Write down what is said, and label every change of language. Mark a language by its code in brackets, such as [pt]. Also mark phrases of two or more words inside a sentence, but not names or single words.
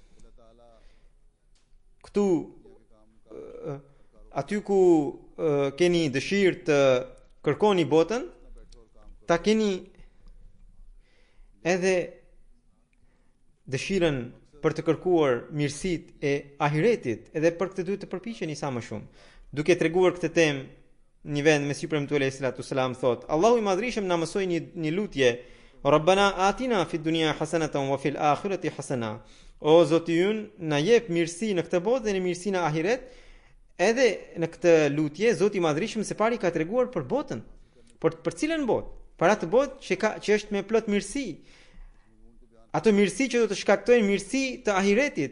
[sq] Këtu aty ku keni dëshirë të kërkoni botën, ta keni edhe dëshirën për të kërkuar mirësitë e ahiretit, edhe për këtë duhet të përpiqeni sa më shumë. Duke treguar këtë temë, një vend Mesihu premtuar [ar] عليه الصلاة والسلام [sq] thot: Allahu i madhrishëm na mësoi një lutje: [ar] ربنا آتنا في الدنيا حسنة وفي الآخرة حسنة. [sq] O Zoti ynë, na jep mirësi në këtë botë dhe në mirësinë e ahiret. Edhe në këtë lutje Zoti i madhrishëm së pari ka treguar për botën. Për cilën botë? Për atë botë që është me plot mirësi. Ato mirësi që do të shkaktojnë mirësi të ahiretit.